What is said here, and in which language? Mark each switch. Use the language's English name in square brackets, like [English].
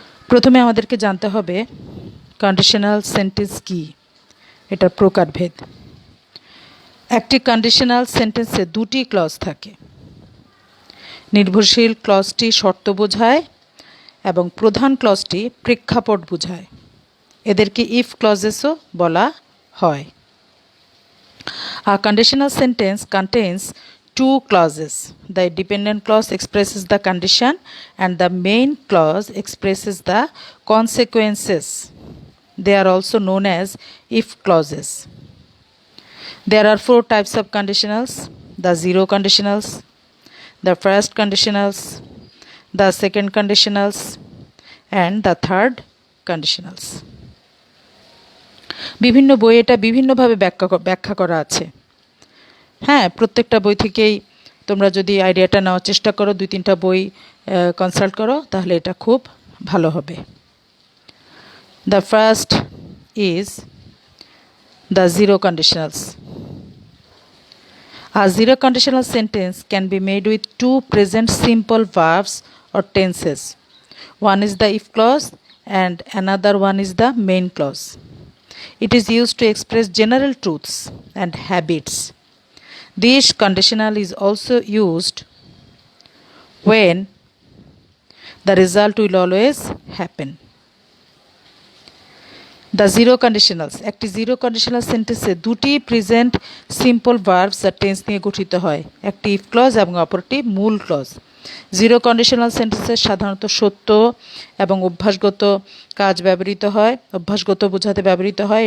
[Bangla] প্রথমে আমাদেরকে জানতে হবে কন্ডিশনাল সেন্টেন্স কি, এটার প্রকারভেদ। একটি কন্ডিশনাল সেন্টেন্সে দুটি ক্লজ থাকে। নির্ভরশীল ক্লজটি শর্ত বোঝায় এবং প্রধান ক্লজটি প্রেক্ষাপট বোঝায়। এদেরকে ইফ ক্লজেসও বলা হয়। [English] A conditional sentence contains two clauses. The dependent clause expresses the condition and the main clause expresses the consequences. They are also known as if clauses. There are four types of conditionals: the zero conditionals, the first conditionals, the second conditionals, and the third conditionals. [Bangla] বিভিন্ন বই এটা বিভিন্নভাবে ব্যাখ্যা করা আছে। হ্যাঁ, প্রত্যেকটা বই থেকেই তোমরা যদি আইডিয়াটা নেওয়ার চেষ্টা করো, 2-3টা বই কনসাল্ট করো, তাহলে এটা খুব ভালো হবে। [English] The first is the zero conditionals. A zero conditional sentence can be made with two present simple verbs or tenses. One is the if clause and another one is the main clause. It is used to express general truths and habits. This conditional is also used when the result will always happen. The zero conditionals, [Bangla] একটি zero conditional সেন্টেন্সে দুটি present simple verbs are tense নিয়ে গঠিত হয়, একটি if clause এবং অপরটি মূল ক্লজ। জিরো কন্ডিশনাল সেন্টেন্সে সাধারণত সত্য এবং অভ্যাসগত কাজ ব্যবহৃত হয়, অভ্যাসগত বোঝাতে ব্যবহৃত হয়।